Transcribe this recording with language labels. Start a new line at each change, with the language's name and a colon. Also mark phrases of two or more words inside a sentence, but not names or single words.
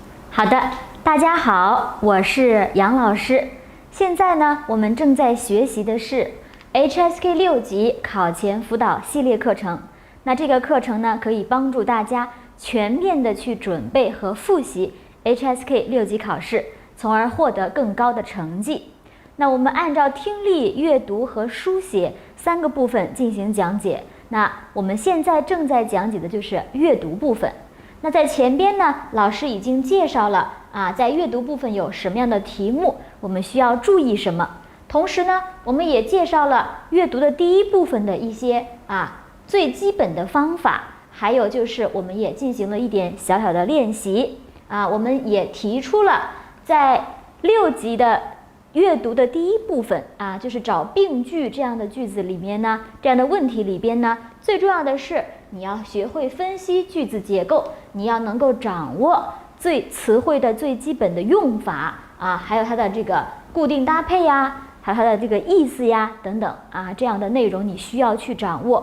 Chinese: 好的，大家好，我是杨老師。現在呢，我們正在學習的是 HSK 6 級考前輔導系列課程。那這個課程呢，可以幫助大家全面的去準備和複習 HSK 6級考試，從而獲得更高的成績。那我們按照聽力、閱讀和書寫3個部分進行講解。那我們現在正在講解的就是閱讀部分。那在前邊呢，老師已經介紹了在閱读部分有什麼樣的題目，我們需要注意什麼。同時呢，我們也介紹了閱讀的第一部分的一些最基本的方法，還有就是我們也進行了一點小小的練習我們也提出了在6級的閱讀的第一部分就是找病句这樣的句子裡面呢，這樣的問題裡邊呢，最重要的是你要學會分析句子結構，你要能夠掌握詞彙的最基本的用法還有它的這個固定搭配呀，還有它的這個意思呀等等這樣的內容你需要去掌握。